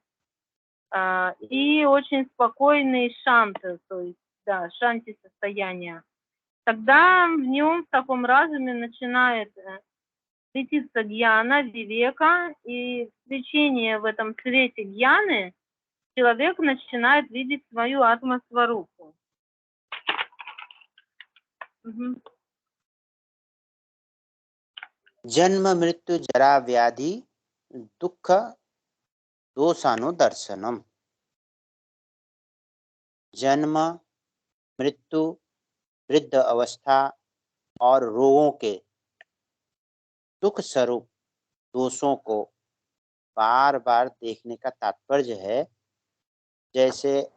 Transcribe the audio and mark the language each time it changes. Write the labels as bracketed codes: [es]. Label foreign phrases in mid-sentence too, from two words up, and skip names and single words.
[ru] И очень спокойный шанты, то есть, да, шанти состояние. Тогда в нем, в таком разуме, начинает светиться гьяна, вивека, и в свечении в этом свете гьяны человек начинает видеть свою атма-сварупу. [sa] जन्म मृत्यु जरा व्याधि दुख दोषानुदर्शनम। [hi] जन्म मृत्यु वृद्ध अवस्था और रोगों के दुख स्वरूप दोषों को बार बार देखने का तात्पर्य है, जैसे